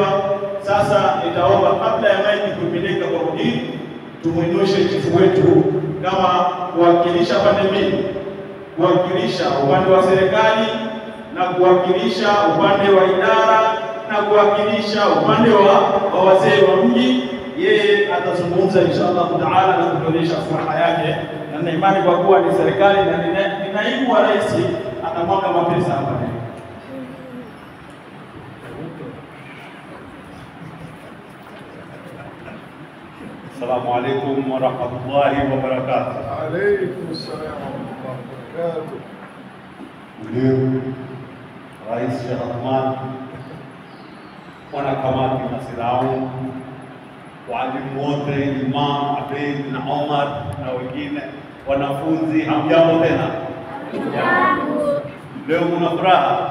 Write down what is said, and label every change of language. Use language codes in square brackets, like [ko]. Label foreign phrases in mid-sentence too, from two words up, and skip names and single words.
[sw] Sasa nitaomba kabla ya maiki kupeleka kwa mhubiri, tumuinushe chifu wetu kama kuwakilisha pande mbili, kuwakilisha upande wa serikali na kuwakilisha upande wa idara na kuwakilisha upande wa wazee wa mji. Yeye atazungumza [ar] إن شاء الله تعالى [sw] na kuonyesha furaha yake, na nina imani kwa kuwa ni serikali na ni naibu wa rais atamwaga mapesa hapa. [ar] السلام عليكم ورحمة الله وبركاته. عليكم السلام ورحمة الله وبركاته. [sw] Ndio Rais Sheikh Athman, wanakamati Masirau, walimu wote, Imam Abed na Omar na wengine, wanafunzi, hamjambo tena? Leo mna furaha?